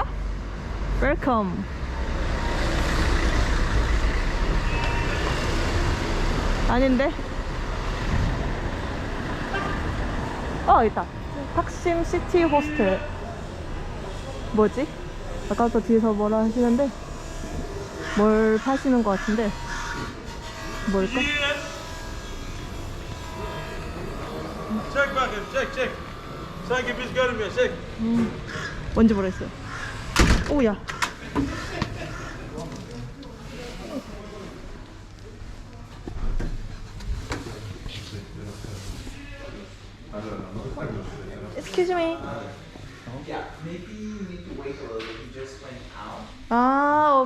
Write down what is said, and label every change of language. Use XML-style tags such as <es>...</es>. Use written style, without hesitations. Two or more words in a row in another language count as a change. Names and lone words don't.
<ko>웰컴. 아닌데? 있다. 탁심 시티 호스텔. 뭐지? 아까부터 뒤에서 뭐라 하시는데 뭘 파시는 것 같은데 뭘까?</ko> <tr>Çek bakayım, çek. Sanki biz görmüyoruz, çek.</tr> <ko>뭔지 모르겠어요. 오야.</ko> <en>Excuse me. Yeah, maybe you need to wait a little bit. You just went out.</en>